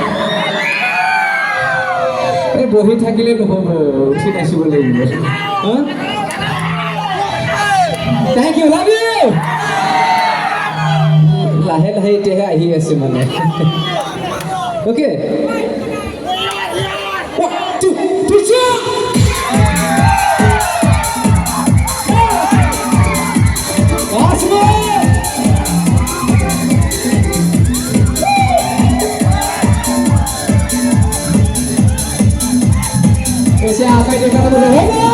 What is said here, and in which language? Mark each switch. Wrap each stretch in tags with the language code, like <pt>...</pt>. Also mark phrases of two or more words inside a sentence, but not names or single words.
<as>ए बहि থাকিলে নহব উঠি নাচিব লাগিব হ্যাঁ</as> <en>thank you love you</en> <as>লাহে লাহে এতিয়াহে আহি আছে মানে ওকে</as> <es>1 2 3 Ese acá llega la mujer.</es>